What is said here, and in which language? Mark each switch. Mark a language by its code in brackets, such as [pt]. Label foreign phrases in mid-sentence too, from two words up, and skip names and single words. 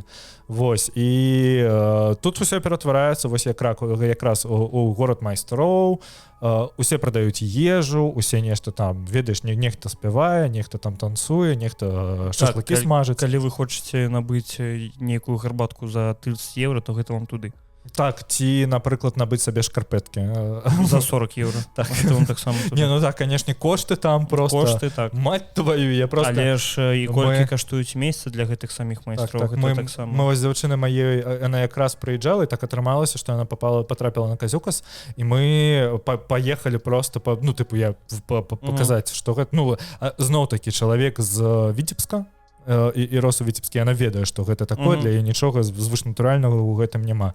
[be] Вось, і тут усё ператвараецца, вось якраз у горад майстроў, усе прадаюць ежу, усе нешта там, ведаеш, нехта спявае, нехта там танцуе, нехта шашлыкі смажыць. Калі вы хочаце набыць нейкую гарбатку за 30 евро, то гэта вам туды. Так, ці, напрыклад, набыць сабе шкарпэткі. За 40 евро. Так. Не, ну так, канешне, кошты там просто... Кошты, так. [ru] Мать твою, я просто... [be] Але ж і колькі каштуюць месцы для гэтых саміх майстроў, гэта так само. Мы вось дзяўчыны маёй, яна якраз прыязджала, і так атрымалася, што яна потрапіла на Казюкас, і мы паехалі просто, ну, тыпу, я паказаць, што гэта... Ну, зноў-такі чалавек з Віцебска, і рос у Віцебскі, яна ведае, што гэта такое, для яе нічога звышнатуральнага ў гэтым няма.